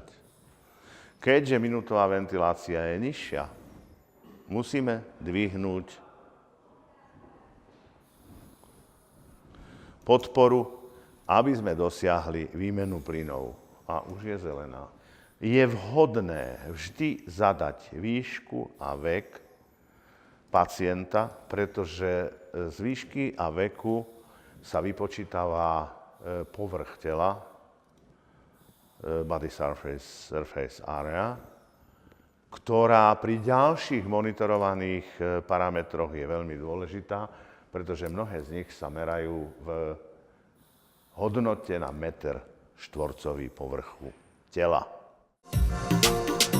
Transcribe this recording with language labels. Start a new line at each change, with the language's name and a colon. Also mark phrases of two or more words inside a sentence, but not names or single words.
Slovak: Keďže minútová ventilácia je nižšia, musíme dvihnúť podporu, aby sme dosiahli výmenu plynov. A už je zelená. Je vhodné vždy zadať výšku a vek pacienta, pretože z výšky a veku sa vypočítava povrch tela,
English: body surface area,
Slovak: ktorá pri ďalších monitorovaných parametroch je veľmi dôležitá, pretože mnohé z nich sa merajú v hodnote na meter štvorcový povrchu tela.